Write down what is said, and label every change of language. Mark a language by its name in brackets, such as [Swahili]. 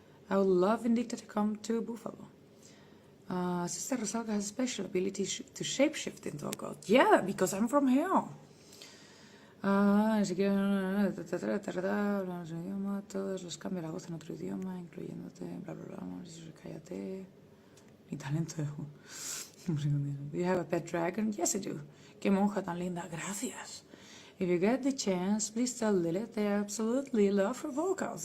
[English] I would love Vindicta to come to Buffalo. Sister Rusalka has a special ability to shapeshift into a god. Yeah, because I'm from hell. [Spanish] Ni siquiera hablamos un idioma, todos los cambia la voz en otro idioma, incluyéndote, bla bla bla, cállate. Mi talento. [English] Do you have a pet dragon? Yes, I do. [Spanish] Qué monja tan linda, gracias. [English] If you get the chance, please tell Lilith they absolutely love her vocals.